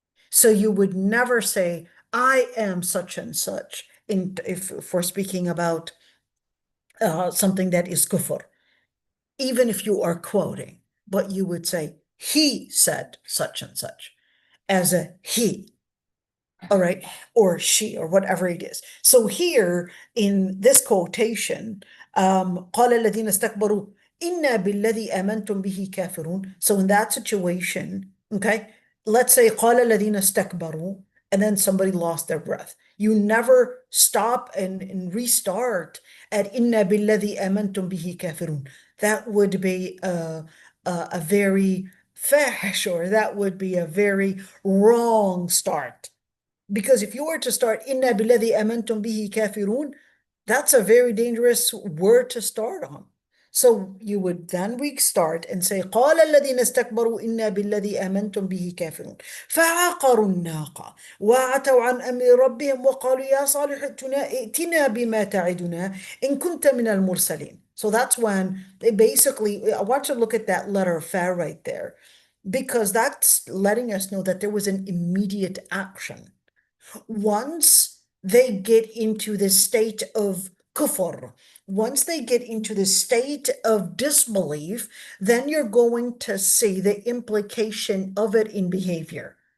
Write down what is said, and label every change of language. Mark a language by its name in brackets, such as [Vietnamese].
[English] So you would never say, I am such and such, if we're speaking about something that is kufr, even if you are quoting, but you would say, he said such and such, as a he, all right, or she, or whatever it is. So here in this quotation, [Arabic] قال الذين استكبروا إنا بالذي آمنتم به كافرون. [English] So in that situation, okay, let's say [Arabic] قال الذين استكبروا, [English] and then somebody lost their breath. You never stop and restart at [Arabic] إنا بالذي آمنتم به كافرون. [English] That would be a very fahish, or that would be a very wrong start. Because if you were to start [Arabic] inna billadhi amantum bihi kafirun, [English] that's a very dangerous word to start on. So you would then restart and say [Arabic] قال الذين استكبروا إنا بالذي آمنتم به كافرون فعقروا الناقة وعتوا عن أمر ربهم وقالوا يا صالح ائتنا بما تعدنا إن كنت من المرسلين. [English] So that's when they basically, I want you to look at that letter fa right there, because that's letting us know that there was an immediate action. Once they get into the state of kufr, once they get into the state of disbelief, then you're going to see the implication of it in behavior.